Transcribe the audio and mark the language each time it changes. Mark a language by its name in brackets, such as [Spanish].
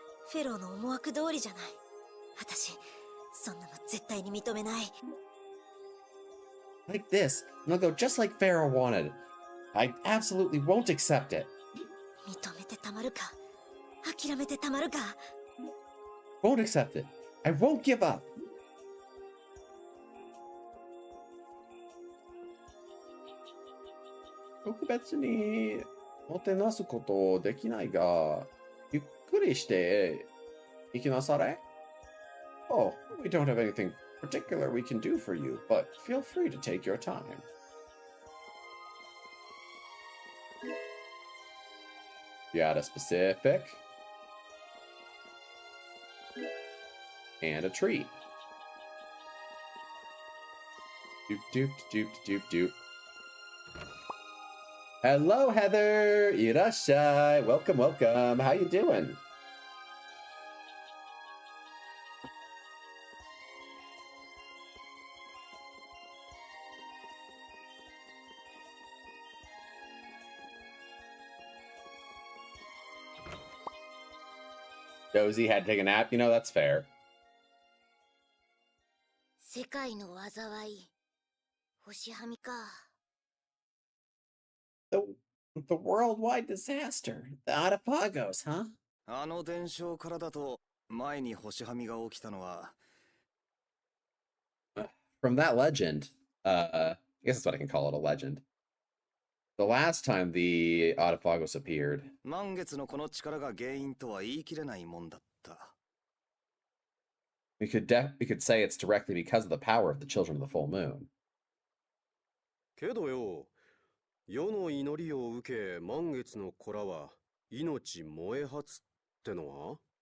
[Japanese] フェローの思惑通りじゃない。私、そんなの絶対に認めない。 [English] Like this, and I'll go just like Pharaoh wanted. I absolutely won't accept it. [Japanese] 認めてたまるか、諦めてたまるか。 [English] Won't accept it. I won't give up. [Japanese] 特別にもてなすことできないが、ゆっくりして行きなされ。 [English] Oh, we don't have anything particular we can do for you, but feel free to take your time. You got a specific and a treat. Doop doop doop doop doop. Hello, Heather. Irashai. Welcome, welcome. How you doing? Josie had to take a nap. You know, that's fair. [Japanese] 世界の災い星はみか [English] The worldwide disaster. The Otapagos, huh? [Japanese] あの伝承からだと前に星はみが起きたのは [English] From that legend, I guess that's what I can call it, a legend. The last time the Otapagos appeared, [Japanese] 満月のこの力が原因とは言い切れないもんだった。 [English] we could say it's directly because of the power of the children of the full moon. [Japanese] けどよ、世の祈りを受け満月の子らは命燃え発ってのは